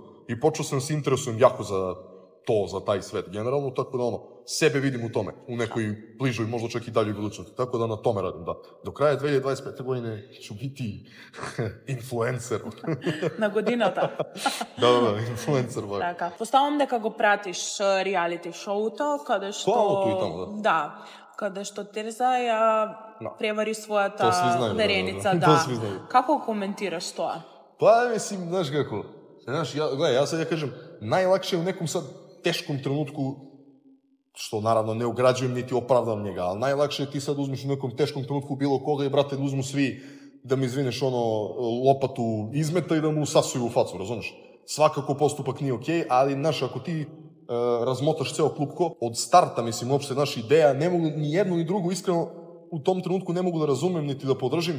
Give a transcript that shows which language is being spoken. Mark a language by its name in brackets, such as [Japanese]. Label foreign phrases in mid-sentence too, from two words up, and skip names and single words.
[Serbian] I počeo sam se interesujem jako za taj svet generalno, tako da sebe vidim u tome, u nekoj bližoj, možda čak i daljoj budućnosti, tako da na tome radim, da. Do kraja 2025. godine ću biti influencer. [Macedonian] Na годината. [Serbian] Da, influencer. [Macedonian] Така. Поставам дека го пратиш реалити шоуто, каде што... [Serbian] Тоа ту и тамо, да. [Macedonian] Да, каде што Терза ја превари својата вереница, да. [Serbian] Тоа сви знају. [Macedonian] Како коментираш тоа? [Serbian] Па, мислим, знаеш како, гледај, [Macedonian] јас сега кажем, [Serbian] најлакше е у неком сад тешком тренутку, што наравно не ограđujem niti оправдам njega, ali najlakše je ti sad uzmeš u nekom teškom trenutku bilo koga i brate uzmu svi da mi izvineš lopatu izmeta i da mu sasuju u facu, razumeš? Svakako postupak nije okej, ali znaš, ako ti razmotaš ceo klupko, od starta, mislim, uopšte naša ideja, ne mogu ni jednu ni drugu, iskreno, u tom trenutku ne mogu da razumem niti da podržim.